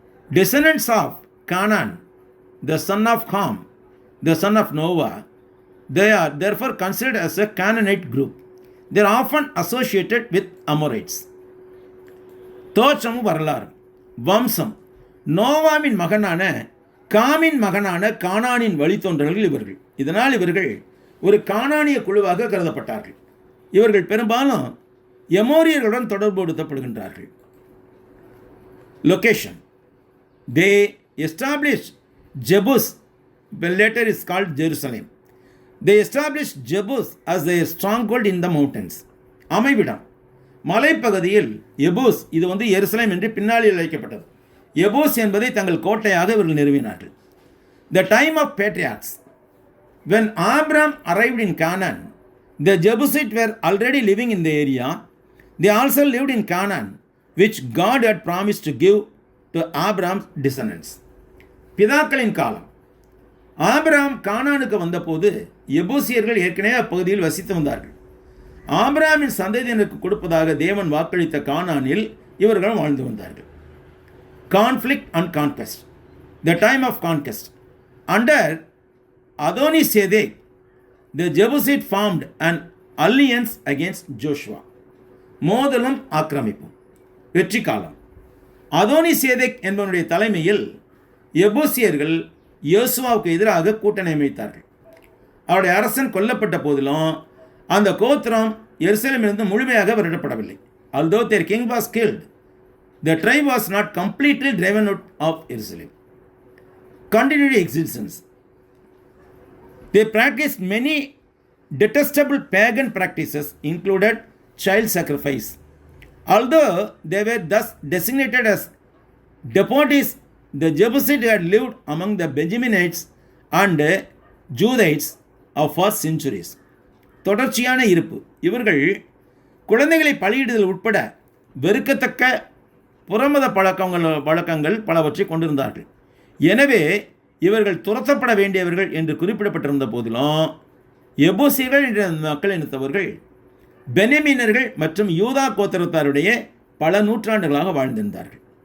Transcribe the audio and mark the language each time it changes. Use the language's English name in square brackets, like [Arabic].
[English] Descendants of Canaan, the son of Ham, the son of Noah, they are therefore considered as a Canaanite group. They are often associated with Amorites. [Tamil] தோற்றம் வரலாறு. வம்சம். நோவாவின் மகனான காமின் மகனான கானானின் வழித்தோன்றல்கள் இவர்கள். இதனால் இவர்கள் ஒரு கானானிய குழுவாக கருதப்பட்டார்கள். இவர்கள் பெரும்பாலும் எமோரியர்களுடன் தொடர்புபடுத்தப்படுகின்றார்கள். [English] Location. They established Jebus, well later is called Jerusalem. They established Jebus as their stronghold in the mountains. [Tamil] அமைவிடம். மலைப்பகுதியில் எபூஸ், இது எருசலேம் என்று பின்னாளில் அழைக்கப்பட்டது. எபூஸ் என்பதை தங்கள் கோட்டையாக இவர்கள் நிறுவினார்கள். [English] The time of patriarchs. When Abraham arrived in Canaan, the Jebusites were already living in the area. They also lived in Canaan, which God had promised to give to Abraham's descendants. [Tamil] பிதாக்களின் காலம். Abraham கானானுக்கு வந்தபோது எபூசியர்கள் ஏற்கனவே அப்பகுதியில் வசித்து வந்தார்கள். ஆபிரகாமின் சந்ததியினருக்கு கொடுப்பதாக தேவன் வாக்களித்த கானானில் இவர்கள் வாழ்ந்து வந்தார்கள். [English] Conflict and conquest. The time of conquest. Under Adoni-Sedek, the Jebusites formed an alliance against Joshua. [Tamil] மோதலும் ஆக்கிரமிப்பும். வெற்றி காலம். அதோனி-சேதேக் என்பவனுடைய தலைமையில் எபூசியர்கள் யோசுவாவுக்கு எதிராக கூட்டணி அமைத்தார்கள். அவருடைய அரசன் கொல்லப்பட்ட போதிலும் அந்த கோத்திரம் எருசலேமிலிருந்து முழுமையாக விரட்டப்படவில்லை. [English] Although their king was killed, the tribe was not completely driven out of Jerusalem. Continued existence. They practiced many detestable pagan practices, included child sacrifice. Although they were thus designated as deportees, the Jebusites had lived among the Benjaminites and Judites for centuries. [Tamil] தொடர்ச்சியான இருப்பு. இவர்கள் குழந்தைகளை பலியிடுதல் உட்பட வெறுக்கத்தக்க புறமத பழக்கங்கள் பலவற்றை கொண்டிருந்தார்கள். எனவே இவர்கள் துரத்தப்பட வேண்டியவர்கள் என்று குறிப்பிடப்பட்டிருந்த போதிலும் எபூசியர்கள் என்ற மக்கள் இனத்தவர்கள் பென்யமீனர்கள் மற்றும் யூதா கோத்திரத்தாருடைய பல நூற்றாண்டுகளாக வாழ்ந்திருந்தார்கள்.